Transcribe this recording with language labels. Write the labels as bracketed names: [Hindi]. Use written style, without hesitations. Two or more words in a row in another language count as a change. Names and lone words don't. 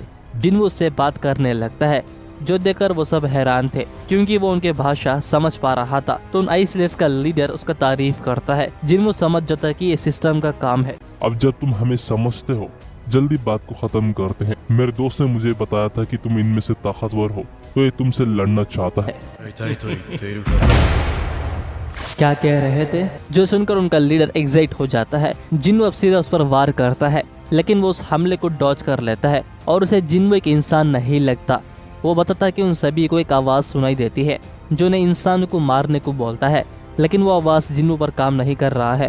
[Hindi] जिन्वू उससे बात करने लगता है, जो देखकर वो सब हैरान थे, क्योंकि वो उनके भाषा समझ पा रहा था। तो उन [English] ice slayers [Hindi] का लीडर उसका तारीफ करता है। जिन्वू समझ जाता है कि ये सिस्टम का काम है। अब जब तुम हमें समझते हो, जल्दी बात को खत्म करते हैं। मेरे दोस्त ने मुझे बताया था कि तुम इनमें से ताकतवर हो, तो ये तुमसे लड़ना चाहता है। [Japanese] 会いたいと言っているから [Hindi] क्या कह रहे थे? जो सुनकर उनका लीडर एग्जाइट हो जाता है। जिन्नू अब सीधा उस पर वार करता है, लेकिन वो उस हमले को डॉज कर लेता है और उसे जिन्नू एक इंसान नहीं लगता। वो बताता है कि उन सभी को एक आवाज़ सुनाई देती है जो उन्हें इंसान को मारने को बोलता है, लेकिन वो आवाज़ जिन्नू पर काम नहीं कर रहा है।